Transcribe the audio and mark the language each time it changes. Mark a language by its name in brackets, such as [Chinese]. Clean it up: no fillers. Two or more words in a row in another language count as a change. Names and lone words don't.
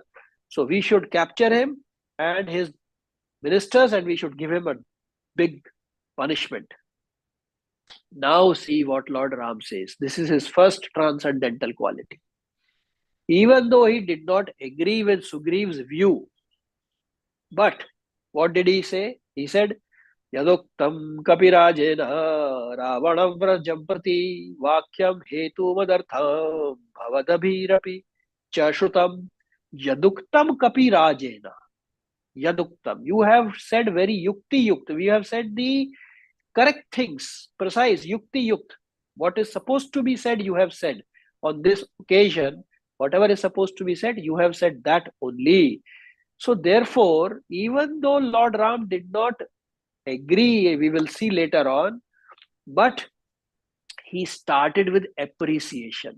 [English] So we should capture him and his ministers, and we should give him a big punishment. Now see what Lord Ram says. This is his first transcendental quality. Even though he did not agree with Sugriva's view, but what did he say? He said, [Sanskrit] यदुक्तं कपिराजेन रावणं व्रजम्प्रति वाक्यं हेतु मदर्थं भवद्भिरपि चाश्रुतम् यदुक्तं कपिराजेन. [English] Yaduktam. You have said very [Sanskrit] युक्ति युक्त. [English] We have said the correct things, precise, [Sanskrit] युक्ति युक्त. [English] What is supposed to be said, you have said. On this occasion, whatever is supposed to be said, you have said that only. So therefore, even though Lord Ram did not agree, we will see later on, but he started with appreciation.